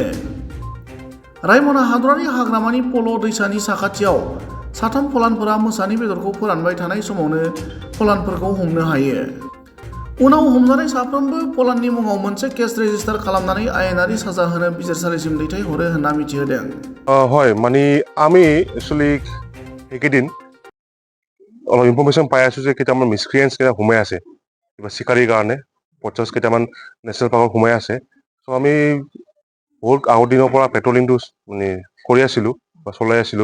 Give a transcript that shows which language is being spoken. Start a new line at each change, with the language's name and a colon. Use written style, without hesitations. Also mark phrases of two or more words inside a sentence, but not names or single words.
Bodo: रायमना हादरारि हाग्रामानि पल' दैसानि साखाथियाव 3 फलानफोरा मोसानि बेदरखौ फोरानबाय थानाय समावनो फलानफोरखौ हमनो हायो। उनाव हमजानाय साफ्रोमबो फलाननि मुङाव मोनसे केस रेजिस्टार खालामनानै आयेनारि साजा होनो बिजिरसालिसिम दैथायहरो होनना मिथिहोदों।
Assamese: হয় মানে আমি একচুৱেলি সেইকেইদিন অলপ ইনফৰমেশ্যন পাই আছো যে কেইটামান মিছক্ৰিয়েণ্টছ সোমাই আছে কিবা চিকাৰীৰ কাৰণে 50 কেইটামান
English: national park
Assamese: সোমাই আছে। চ' আমি বহুত আগৰ দিনৰ পৰা পেট্ৰলিংটো মানে কৰি আছিলোঁ বা চলাই আছিলোঁ।